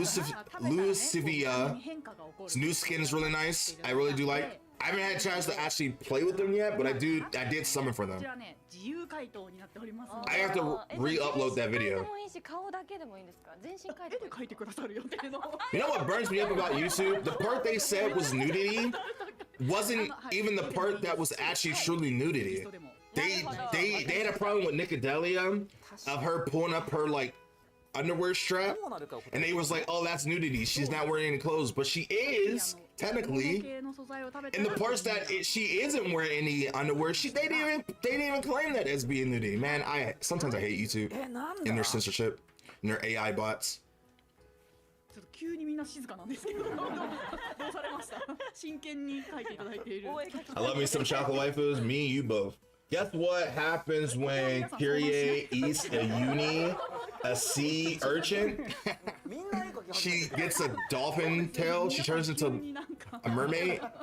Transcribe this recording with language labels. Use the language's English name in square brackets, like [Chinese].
[English] Lucivia's new skin is really nice. I really do like. I haven't had a chance to actually play with them yet, but I did summon for them. [Japanese] こちらね、自由回答になっておりますので。 [English] I have to re-upload that video. [Japanese] でもいいし、顔だけでもいいんですか？全身描いて。絵で描いてくださる予定の。 [English] You know what burns me up about YouTube? The part they said was nudity wasn't even the part that was actually truly nudity. They had a problem with Nicodelia of her pulling up her like underwear strap, and they was like, oh, that's nudity, she's not wearing any clothes, but she is technically. And the parts that she isn't wearing any underwear, they didn't even claim that as being nudity. Man, sometimes I hate YouTube and their censorship and their AI bots. [Japanese] ちょっと急にみんな静かなんですけど、どうされました？真剣に書いていただいている。 [English] I love me some chocolate waifus. Me and you both. Guess what happens when Karia eats a sea urchin? She gets a dolphin tail. She turns into a mermaid.